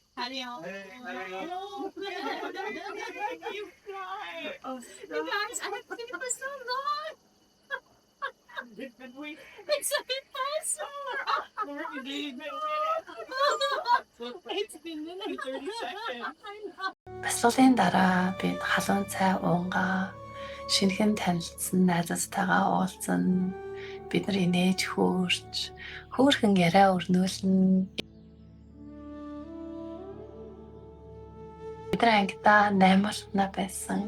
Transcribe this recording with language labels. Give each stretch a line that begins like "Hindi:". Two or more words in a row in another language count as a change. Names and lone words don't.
English: You guys, I haven't seen it for so long. It's impossible.
Mongolian: Бясалгалын дараа бид халуун цай уунгаа шинэхэн танилцсан найзтайгаа уулзсан. Бид нар инээж хөөрч хөөрхөн яриа өрнүүлэн бид нар ангидаа 8 болтна байсан.